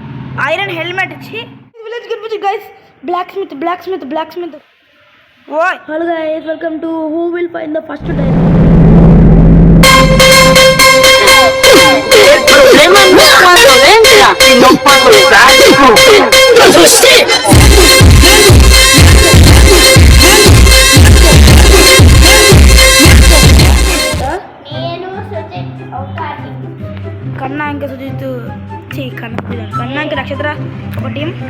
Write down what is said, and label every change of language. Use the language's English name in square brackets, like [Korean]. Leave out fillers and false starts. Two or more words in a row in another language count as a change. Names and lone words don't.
[English] iron helmet ఇచ్చి విలేజ్ కనిపించి guys black smith oi hello guys welcome to who will find the first diamond [Spanish] Cuando venga y no cuando trágico. [Telugu] కన్నా ఇంకా సుజిత్ కన్నా ఇంకా నక్షత్ర ఒక టీం.